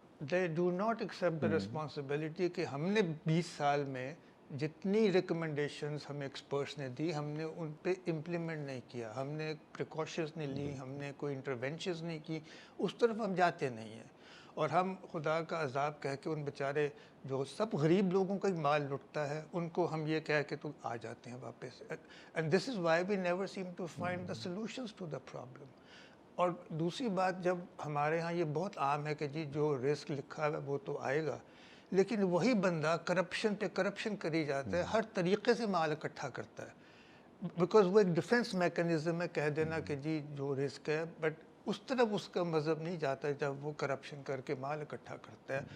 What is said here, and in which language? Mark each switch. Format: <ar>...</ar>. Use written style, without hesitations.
<en>they do not accept the responsibility</en> <ur>کہ ہم نے 20 سال میں جتنی ریکمنڈیشنز ہمیں ایکسپرٹس نے دی ہم نے ان پہ امپلیمنٹ نہیں کیا, ہم نے پریکاشنز نہیں لی, ہم نے کوئی انٹرونشنز نہیں کی, اس طرف ہم جاتے نہیں ہیں. اور ہم خدا کا عذاب کہہ کے ان بیچارے جو سب غریب لوگوں کا مال لٹتا ہے ان کو ہم یہ کہہ کے تو آ جاتے ہیں واپس.</ur> <en>And this is why we never seem to find the solutions to the problem.</en> <ur>اور دوسری بات, جب ہمارے ہاں یہ بہت عام ہے کہ جی جو رسک لکھا ہے وہ تو آئے گا, لیکن وہی بندہ کرپشن پہ کرپشن کری جاتا ہے, ہر طریقے سے مال اکٹھا کرتا ہے, بیکاز وہ ایک ڈیفنس میکنزم ہے کہہ دینا کہ جی جو رسک ہے, بٹ اس طرف اس کا مذہب نہیں جاتا جب وہ کرپشن کر کے مال اکٹھا کرتا ہے.</ur>